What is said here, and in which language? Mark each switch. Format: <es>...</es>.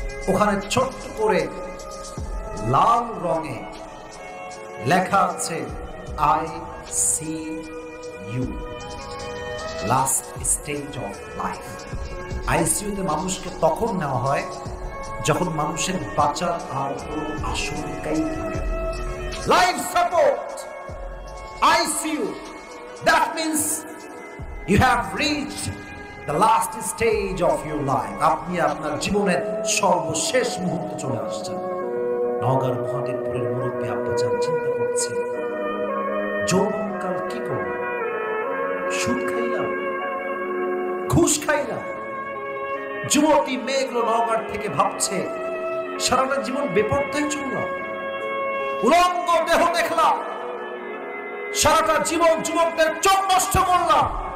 <bn>ওখানে ছোট্ট করে লাল রঙে লেখা আছে ICU,</bn> <en>Last stage of life.</en> <bn>আইসিইউতে মানুষকে তখন নেওয়া হয় যখন মানুষের বাঁচার আর কোনো আশঙ্কাই থাকে।</bn> <en>Life support, ICU, that means you have reached the last stage of your life.</en> <bn>আপনি আপনার জীবনের সর্বশেষ মুহূর্তে চলে আসছেন। নওগাঁর মহাদেবপুরের মুরব্বী আব্বাজান চিন্তা করছে, যৌবনকাল কি করব? সুদ খাইলাম, ঘুষ খাইলাম। যুবতী মেয়েগুলো নওগাঁর থেকে ভাবছে সারাটা জীবন বেপরদায় চললাম, উলঙ্গ দেহ দেখলাম, সারাটা জীবন যুবকদের চোখ নষ্ট করলাম।</bn>